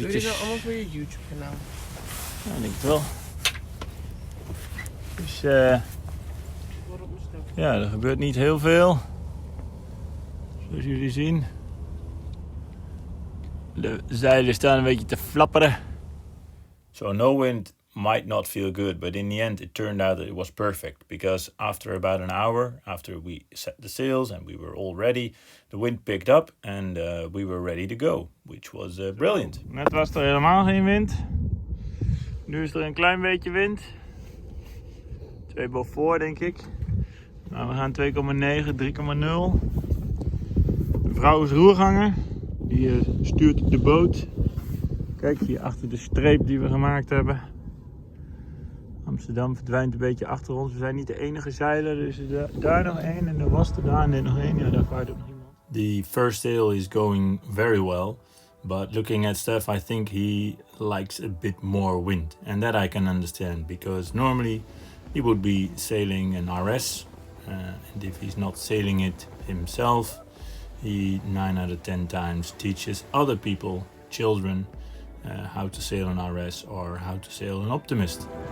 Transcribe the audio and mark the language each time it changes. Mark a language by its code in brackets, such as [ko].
[nl] Doe je dit nou allemaal voor je YouTube kanaal? Ja, ik denk het wel. Dus ja, er gebeurt niet heel veel. Zoals jullie zien. De zeilen staan een beetje te flapperen. [en] So no wind might not feel good, but in the end it turned out that it was perfect, because after about an hour, after we set the sails and we were all ready, the wind picked up and we were ready to go, which was brilliant. [nl] Net was er helemaal geen wind. Nu is er een klein beetje wind. 2 Beaufort denk ik. Nou, we gaan 2,9, 3,0. De vrouw is roerganger. Die stuurt de boot. Kijk hier achter de streep die we gemaakt hebben. Amsterdam verdwijnt een beetje achter ons. We zijn niet de enige zeiler. Dus daar nog één en er was er daar net nog één. Ja, daar vaart ook nog iemand. [en] The first sail is going very well. But looking at Stef, I think he likes a bit more wind. And that I can understand. Because normally he would be sailing an RS. And if he's not sailing it himself, he 9 out of 10 times teaches other people, children, how to sail an RS or how to sail an Optimist.